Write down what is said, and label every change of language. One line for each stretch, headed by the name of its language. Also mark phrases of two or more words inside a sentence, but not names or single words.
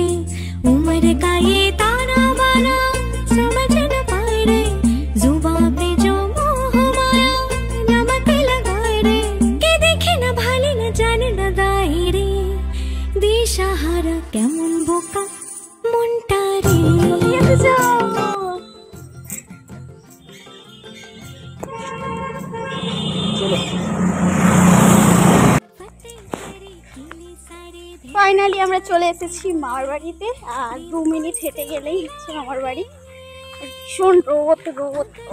Hindi: उम्र का ये ताना बाना समझ न पाए रे, जुबां पे जो मोह माया नमक लगाए रे, के देखे न भाले न जाने न दाए रे,
Bangla: দিশাহারা কেমন বোকা মনটা রে। ফাইনালি আমরা চলে এসেছি মামার বাড়িতে। আর 2 মিনিট হেঁটে গেলেই হচ্ছে মামার বাড়ি। ভীষণ রোদ রোদ।